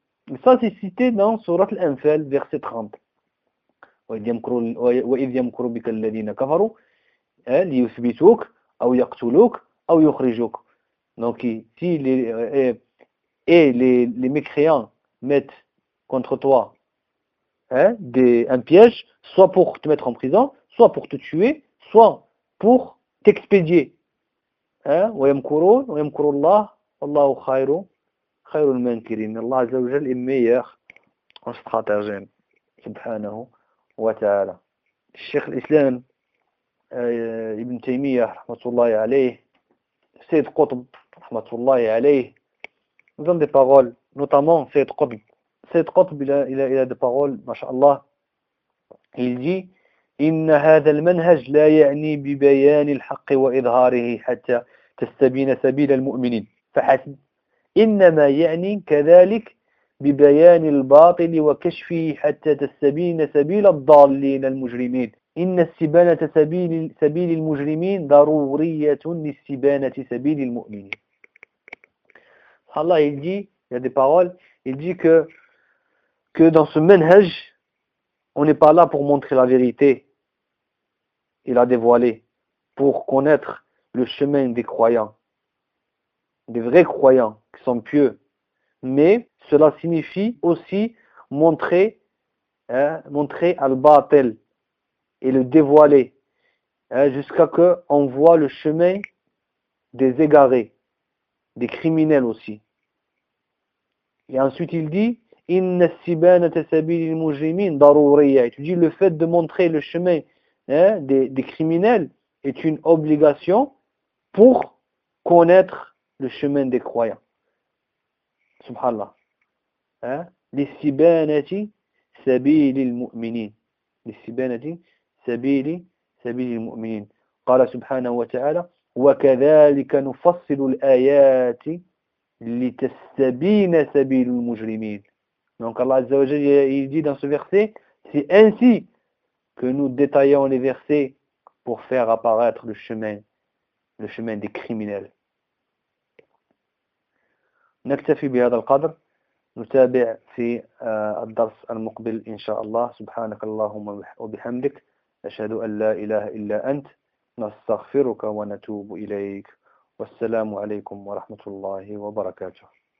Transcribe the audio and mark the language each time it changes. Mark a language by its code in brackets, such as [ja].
[fr] Et ça, c'est cité dans Surat Al-Anfal, verset 30. [ar] Wa idh yamkuru bika alladhina kafaru, ليثبتوك أو يقتلوك أو يخرجوك. [fr] Donc si les mécréants mettent contre toi un piège, soit pour te mettre en prison, soit pour te tuer, soit pour t'expédier. [ar] ويمكرون الله والله خير المنكرين. الله عز وجل [fr] est meilleur en stratagème. [ar] سبحانه وتعالى. [fr] الشيخ الإسلام ابن تيمية [ar] رحمة الله عليه, [fr] سيد قطب رحمة الله عليه, nous donne des paroles, notamment سيد قطب. [ar] سيد قطب [fr] il a des paroles, [ar] ما شاء الله. [fr] Il dit [ar] إن هذا المنهج لا يعني ببيان الحق وإظهاره حتى تستبين سبيل المؤمنين فحسب, إنما يعني كذلك ببيان الباطل وكشفه حتى تستبين سبيل الضالين المجرمين. إن استبانة سبيل المجرمين ضرورية لاستبانة سبيل المؤمنين. [fr] Allah, il dit, il y a des paroles, il dit que dans ce manhaj, on n'est pas là pour montrer la vérité et la dévoiler, pour connaître le chemin des croyants, des vrais croyants qui sont pieux, mais cela signifie aussi montrer al-batil, et le dévoiler, jusqu'à ce qu'on voit le chemin des égarés, des criminels aussi. Et ensuite il dit, [ar] إِنَّ السِّبَانَةَ سَبِيلِ الْمُجْرِمِينَ ضَرُورِيَّةَ. [fr] Il dit, le fait de montrer le chemin des criminels est une obligation pour connaître le chemin des croyants. [ar] سبحان الله. لاستبانة سبيل المؤمنين، لاستبانة سبيل المؤمنين. قال سبحانه وتعالى: وكذلك نفصل الآيات لتستبين سبيل المجرمين. [fr] Donc Allah Azza wa Jalla il dit dans ce verset, c'est ainsi que nous détaillons les versets pour faire apparaître le chemin des criminels. [ar] نكتفي بهذا القدر، نتابع في الدرس المقبل إن شاء الله. سبحانك اللهم وبحمدك، أشهد أن لا إله إلا أنت، نستغفرك ونتوب إليك، والسلام عليكم ورحمة الله وبركاته.